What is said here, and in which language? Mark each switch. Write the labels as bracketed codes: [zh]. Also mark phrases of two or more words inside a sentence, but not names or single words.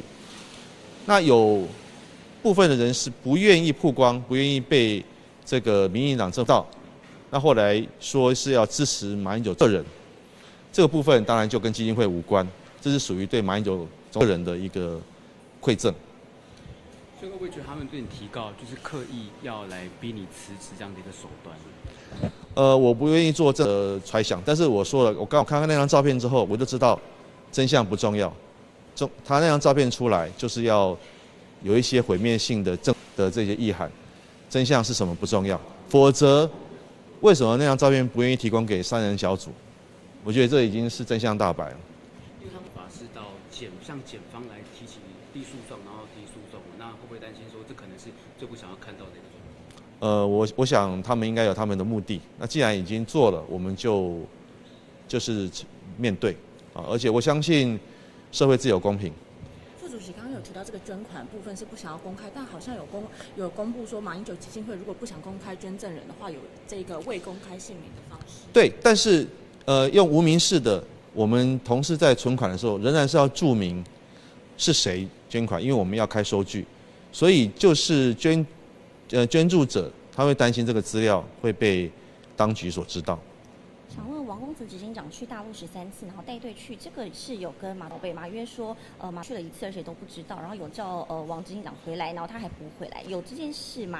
[zh] 那有部分的人是不願意曝光，不願意被這個民進黨政府知道，那後來說是要支持馬英九個人，這個部分當然就跟基金會無關，這是屬於對馬英九個人的一個饋贈。所以會不會覺得他們對你提告就是刻意要來逼你辭職這樣的一個手段？我不願意做这個揣想，但是我說了，我剛好看看那張照片之後，我就知道真相不重要，他那張照片出來就是要有一些毀滅性的这些意涵，真相是什麼不重要，否則為什麼那張照片不願意提供給3人小組？我覺得這已經是真相大白了。因為他們法是到向檢方來提起遞訴訟，然後提訴訟，那會不會擔心說這可能是最不想要看到的一個狀況？我想他們應該有他們的目的。那既然已經做了，我們就是面對啊，而且我相信社會自有公平。副主席刚刚有提到这个捐款部分是不想要公開，但好像有公布說馬英九基金會如果不想公開捐贈人的話，有這個未公開姓名的方式。對，但是用無名氏的，我們同事在存款的時候仍然是要注明是誰捐款，因為我們要開收據，所以就是捐助者他會擔心這個資料會被當局所知道。想問王公子執行長去大陸13次，然後帶隊去，這個是有跟馬寶貝嗎？因為說馬去了1次，而且都不知道，然後有叫王執行長回來，然後他還不回來，有這件事嗎？